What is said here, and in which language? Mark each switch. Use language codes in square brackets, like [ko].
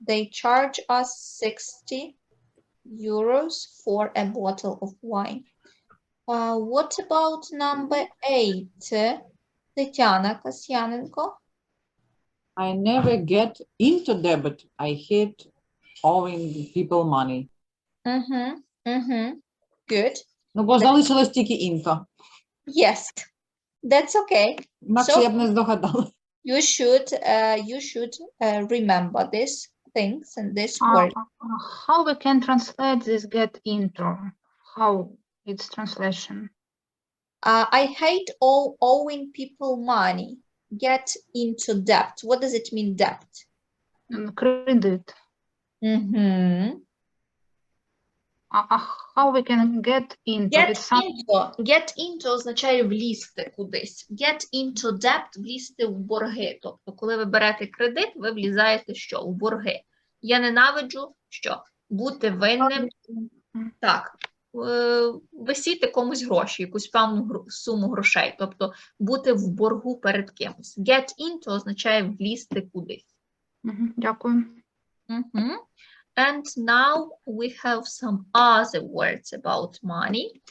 [en] They charge us 60 euros for a bottle of wine. What about number 8? Тетяна Касьяненко. I never get into debt. I hate owing people money. Good. [uk] Ну, бо залишилось тільки into. [en] Yes, that's okay. [uk] Інакше я б не здогадала. [en] You should remember these things and this word. How we can translate this get into? How its translation? I hate all owing people money. Get into debt. What does it mean, debt? Credit. How we can get into? Get into [uk] означає влізти кудись. [en] Get into debt [uk] – влізти в борги. Тобто, коли ви берете кредит, ви влізаєте що? У борги. Я ненавиджу що? Бути винним. Так. Висіти комусь гроші, якусь певну суму грошей. Тобто, бути в боргу перед кимось. [en] Get into [uk] означає влізти кудись. Дякую. [en] And now we have some other words about money.